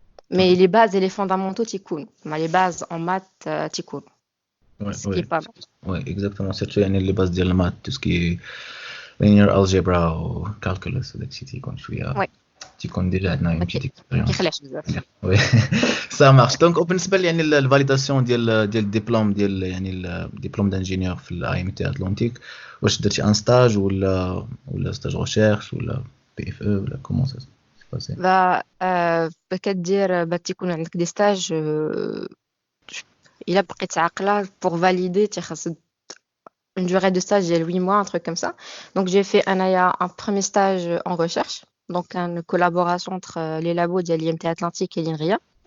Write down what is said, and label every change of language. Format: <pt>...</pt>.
<fr>Mais les bases et les fondamentaux, tu connais. Les bases en maths, tu connais. Ouais, Ce qui est pas mal. Ouais, exactement. Surtout يعني les bases ديال المات tout ce qui est linear algebra ou calculus</fr> <ar>وداكشي تيكون شويه</ar> <fr>Ouais.</fr> <ar>تيكون ديجا عندنا</ar> <fr>une petite expérience.</fr> <ar>كيخلعش بزاف.</ar> <fr>Oui, ça marche.</fr> <ar>Donc وبالنسبه يعني الفاليداسيون ديال الدبلوم ديال يعني الدبلوم دانجينيور في الاي ام تي اتلانتيك، واش درتي ان ستاج ولا ستاج ريشيرش ولا بي اف او ولا كومون سا باسي؟ كدير تيكون عندك دي ستاج الا بقيت عاقله</ar> <fr>pour valider</fr> <ar>تيخص</ar> <fr>une durée de stage de 8 mois, un truc comme ça. Donc j'ai fait un premier stage en recherche, donc une collaboration entre les labos de l'IMT Atlantique et l'INRIA.</fr>